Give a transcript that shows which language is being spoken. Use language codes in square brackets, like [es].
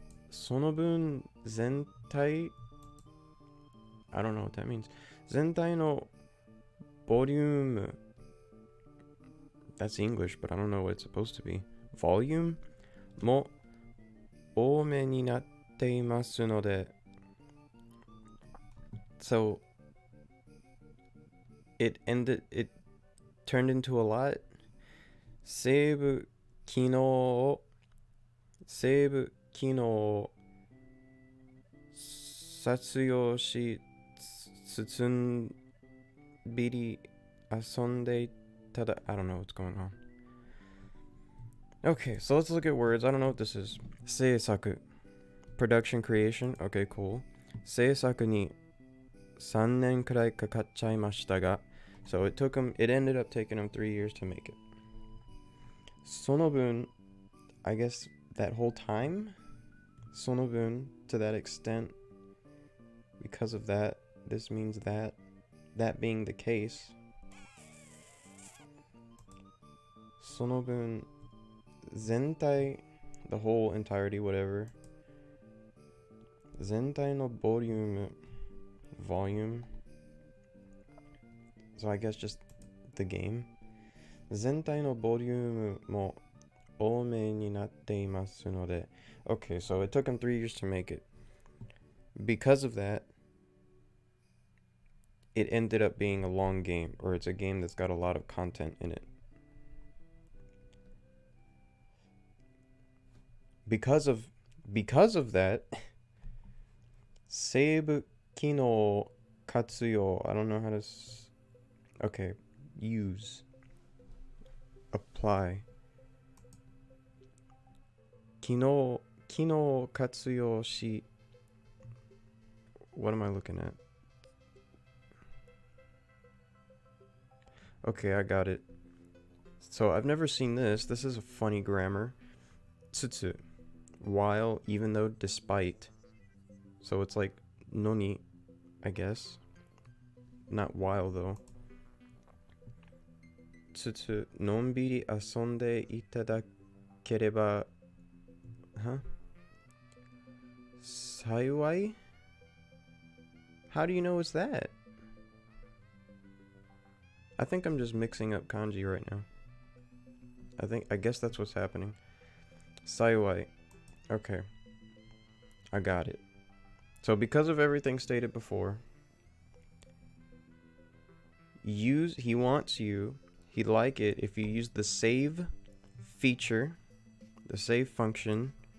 [ja] その分全体, [en] I don't know what that means. [ja] 全体のボリューム, [en] that's English, but I don't know what it's supposed to be. Volume [ja] も多めになっていますので. [en] So it turned into a lot. [ja] セーブ機能を活用し包んびり遊んでいただ. [en] I don't know what's going on. Okay, so let's look at words. I don't know what this is. 制作, production, creation. Okay, cool. [ja] 制作に3年くらいかかっちゃいましたが. [en] So it ended up taking him 3 years to make it. [ja] その分, [en] I guess that whole time? [ja] その分, [en] to that extent. Because of that, this means that being the case. [ja] その分, 全体, [en] the whole entirety, whatever. [ja] 全体のボリューム, [en] volume. So I guess just the game. [ja] 全体のボリュームも多めになっていますので. [en] Okay, so it took him 3 years to make it. Because of that, it ended up being a long game, or it's a game that's got a lot of content in it. Because of that, [ja] セーブ機能活用. [en] I don't know how to okay, use, apply. [ja] 機能活用し. [en] What am I looking at? Okay, I got it. So I've never seen this. This is a funny grammar. Tsutsu. While, even though, despite. So it's like noni, I guess. Not while though. [ja] つつのんびり遊んでいただければ幸い? [en] How do you know it's that? I think I'm just mixing up kanji right now. I guess that's what's happening. Saiwai. Okay. I got it. So because of everything stated before, he wants you, he'd like it if you use the save feature, the save function.